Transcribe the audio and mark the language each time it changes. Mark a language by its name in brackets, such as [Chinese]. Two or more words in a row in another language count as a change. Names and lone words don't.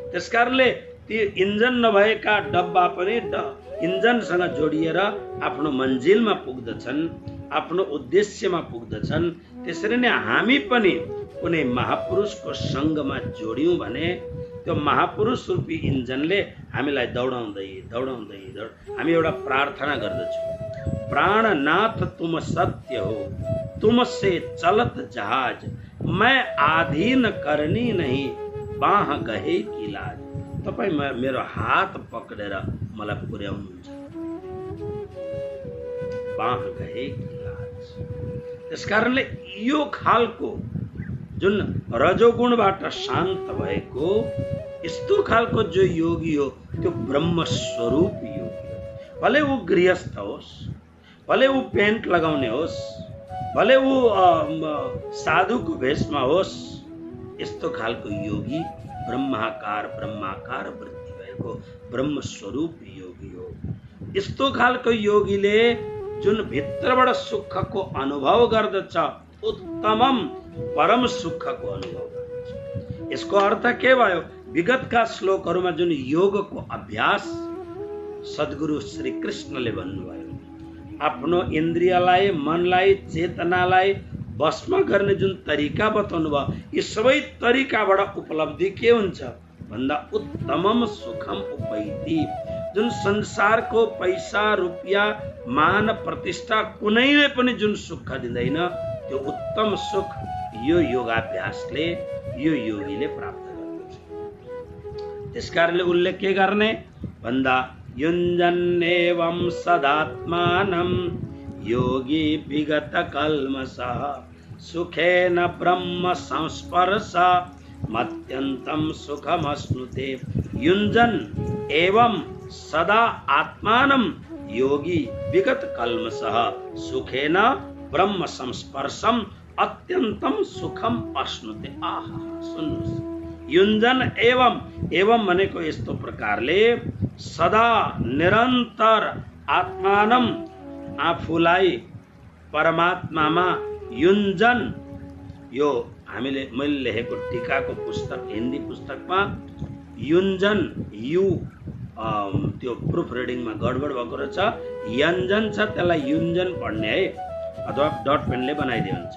[Nepali] त्यसकारणले ती इन्जन नभएका डब्बा पनि इन्जनसँग जोडिएर आफ्नो मन्जिलमा पुग्दछन्, आफ्नो उद्देश्यमा पुग्दछन्। त्यसरी नै हामी पनि कुनै महापुरुषको सङ्गमा जोड्यौँ भने त्यो महापुरुष रूपी इन्जनले हामीलाई दौडाउँदै दौडाउँदै हामी एउटा प्रार्थना गर्दछौँ, [Hindi] प्राणनाथ तुम सत्य हो, तुमसे चलत जहाज, मैं आधीन करनी नहीं, बाह गहे की लाज। [Nepali] तपाईँ मेरो हात पक्रेर मलाई पुर्याउनुहुन्छ, [Hindi] बाह गहे की लाज। [Nepali] त्यसकारणले यो खालको जुन रजोगुणबाट शान्त भएको यस्तो खालको जो योगी हो त्यो ब्रह्म स्वरूप योगी हो। [Hindi] भले वो [Nepali] गृहस्थ होस्, [Hindi] भले वो [Nepali] पेन्ट लगाउने होस्, [Hindi] भले वो [Nepali] साधुको भेषमा होस्, यस्तो खालको योगी ब्रह्माकार वृत्ति भएको ब्रह्म स्वरूप योगी हो। यस्तो खालको योगीले जुन भित्रबाट सुखको अनुभव गर्दछ, उत्तमम परम सुखको अनुभव गर्दछ। यसको अर्थ के भयो? विगतका श्लोकहरूमा जुन योगको अभ्यास सद्गुरु श्री कृष्णले भन्नुभयो, आफ्नो इन्द्रियलाई, मनलाई, चेतनालाई वशमा गर्ने जुन तरिका बताउनु भयो, यी सबै तरिकाबाट उपलब्धि के हुन्छ भन्दा [Sanskrit] उत्तमम सुखम उपैति। [Nepali] जुन संसारको पैसा रुपियाँ मान प्रतिष्ठा कुनैले पनि जुन सुख दिँदैन, त्यो उत्तम सुख यो योगाभ्यासले, यो योगीले प्राप्त गर्दछ। त्यसकारणले उनले के गर्ने भन्दा [Sanskrit] युञ्जन्नेवं सदात्मानं योगी विगत कल्मषः सुखेन ब्रह्म संस्पर्श मत्यन्तं सुखमश्नुते। युञ्जन एवं सदा आत्मानं योगी विगत कल्मषः सुखेन ब्रह्म संस्पर्शम अत्यंतम सुखम अश्नुते। [Nepali] आहा, सुन्नुहोस्, [Sanskrit] युञ्जन एवं [Nepali] भनेको यस्तो प्रकारले सदा निरन्तर आत्मानम आफूलाई परमात्मामा युञ्जन, यो हामीले मैले लेखेको टीकाको पुस्तक हिन्दी पुस्तकमा युञ्जन यु त्यो [English] proof reading [Nepali] गडबड भएको रहेछ, यञ्जन छ, त्यसलाई युञ्जन पढ्ने है, अथवा [English] dot pen [Nepali] बनाइदिए हुन्छ।